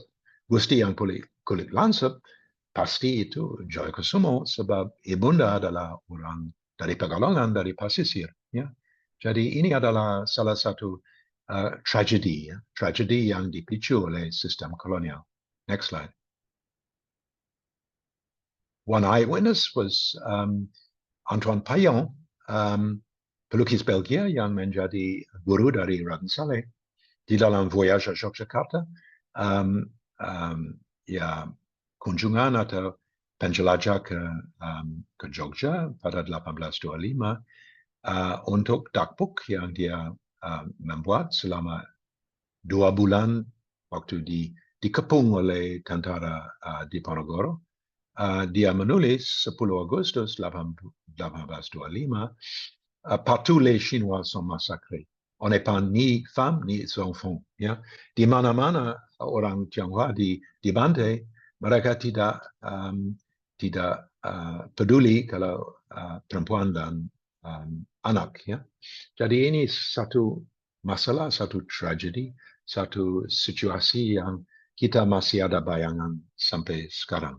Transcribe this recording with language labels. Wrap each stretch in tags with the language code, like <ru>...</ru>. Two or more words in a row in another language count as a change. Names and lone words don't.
<id>Gusti yang kulit langsep pasti itu Jayakusumo, sebab ibunda adalah orang dari Pegalongan, dari Pasisir. Ya. Jadi ini adalah salah satu tragedi yang dipicu oleh sistem kolonial.</id> <en>Next slide. One eyewitness was Antoine Payon,</en> <id>pelukis Belgia yang menjadi guru dari Raden Saleh di dalam voyage Yogyakarta. Ya, kunjungan atau penjelajah ke Jogja pada 1825 untuk dakbook yang dia membuat selama 2 bulan waktu dikepung oleh tentara Diponegoro. Dia menulis 10 Agustus 1825,</id> <fr>partout les Chinois sont massacrés. On n'est pas ni femmes ni enfants.</fr> <id>Ya. Di mana-mana orang Tionghoa dibantai, mereka tidak peduli kalau perempuan dan anak. Ya. Jadi ini satu masalah, satu tragedi, satu situasi yang kita masih ada bayangan sampai sekarang.</id>